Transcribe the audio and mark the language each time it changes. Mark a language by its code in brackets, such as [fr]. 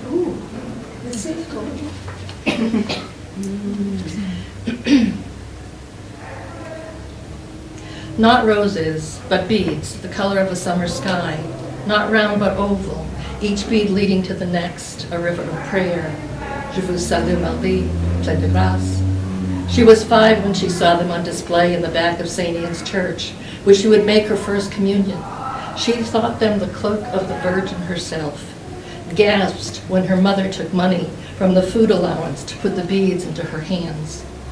[en] Ooh, let's see. Not roses, but beads, the color of a summer sky. Not round, but oval, each bead leading to the next, a river of prayer. [fr] Je vous salue Marie, pleine de grâce. [en] She was 5 when she saw them on display in the back of St. Ian's Church, where she would make her first communion. She thought them the cloak of the Virgin herself, gasped when her mother took money from the food allowance to put the beads into her hands.